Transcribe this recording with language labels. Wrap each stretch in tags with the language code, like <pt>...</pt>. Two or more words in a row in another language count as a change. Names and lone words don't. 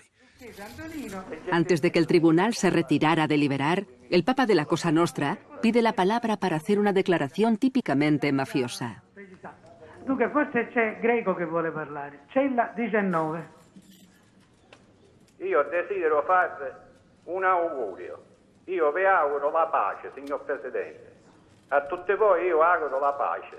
<es>Antes de que el tribunal se retirara a deliberar, el Papa de la Cosa Nostra pide la palabra para hacer una declaración típicamente mafiosa.</es> <it>Dunque, forse c'è Greco che vuole parlare. Cella 19. Io desidero fare un augurio. Io vi auguro la pace, signor Presidente. A tutti voi io auguro la pace.</it>